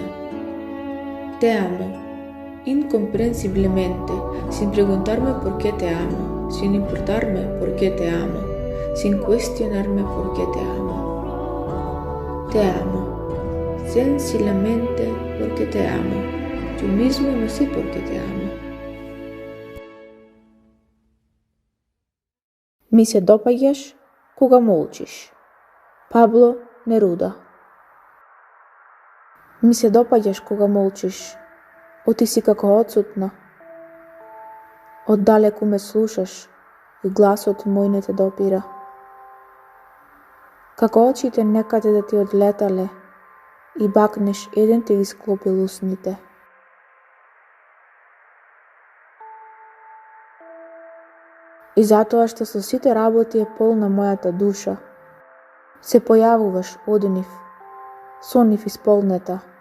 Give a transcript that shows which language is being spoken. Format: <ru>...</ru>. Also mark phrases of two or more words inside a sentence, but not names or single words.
<es>Te amo, incomprensiblemente, sin preguntarme por qué te amo, sin importarme por qué te amo, sin cuestionarme por qué te amo. Te amo, sencillamente porque te amo. Yo mismo no sé por qué te amo.</es> <mk>Ми се допаѓаш кога молчиш. Pablo Neruda. Ми се допаѓаш кога молчиш, ти си како отсутна. Оддалеку ме слушаш и гласот мој не те допира. Како очите некаде да ти одлетале и бакнеш еден ти ги склопил усните. И затоа што со сите работи е полна мојата душа, се појавуваш од нив, со нив исполнета.</mk>